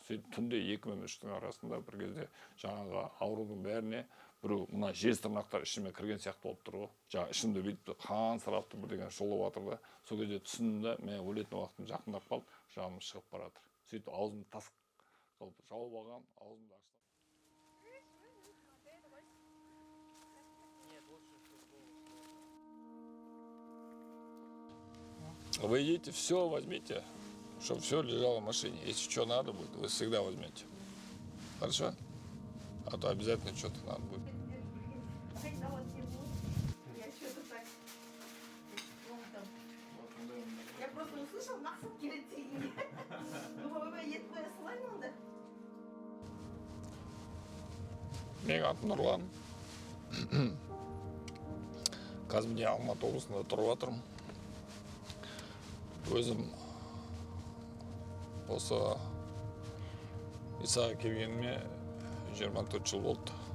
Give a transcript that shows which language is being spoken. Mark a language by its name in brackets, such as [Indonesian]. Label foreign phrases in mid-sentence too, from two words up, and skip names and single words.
[Kazakh] сөйтіп түнде 2 мен 3-тің арасында бір кезде жаңағы аурудың бәріне біреу мына жез тырнақтар ішіме кірген сияқты болып тұр ғой. Жаңағы ішімде бүйтіп қан сырапты бірдеңе шолып жатыр да. Сол кезде түсіндім да, мен өлетін уақытым жақындап қалды, жаным шығып бара жатыр. Сөйтіп аузымды тас қылып жауып алған, аузымды аштым. [Russian] Вы идите, все возьмите, чтобы все лежало в машине. Если что надо будет, вы всегда возьмете. Хорошо? А то обязательно что-то надо будет. Я просто услышал, Максим келеді. Думаю, вы [Kazakh] ет қоя салайын онда. Менің атым Нұрлан. Қазір міне Алматы облысында тұрып жатырмын. Өзім осы Исаға келгеніме 24 жыл болды.